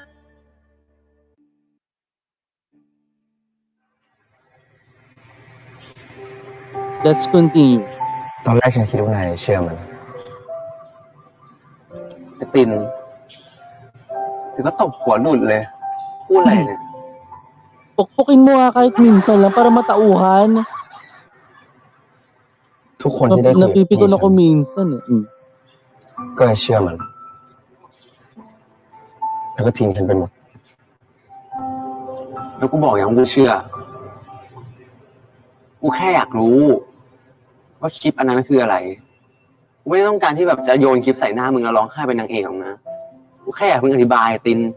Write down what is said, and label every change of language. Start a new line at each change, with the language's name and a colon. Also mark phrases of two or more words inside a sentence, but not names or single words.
English: Let's continue.
Thai: ตอนแรกฉันคิดว่านายเชื่อมัน ไอ้ตินเดี๋ยวก็ตบหัวหลุดเลยพูดอะไรเนี่ย
Filipino: Pukpukin mo nga kahit minsan lang para matauhan.
Thai: ทุกคนที่ได้คุยกับ
Filipino: Napipikon ako minsan eh.
Thai: ก็เลยเชื่อมัน แล้วก็ทิ้งฉันไปหมด แล้วกูบอกอย่างกูเชื่อกูแค่อยากรู้ว่าคลิปอันนั้นคืออะไรกูไม่ได้ต้องการที่แบบจะโยนคลิปใส่หน้ามึงแล้วร้องไห้เป็นนางเอกหรอกนะกูแค่อยากมึงอธิบายติน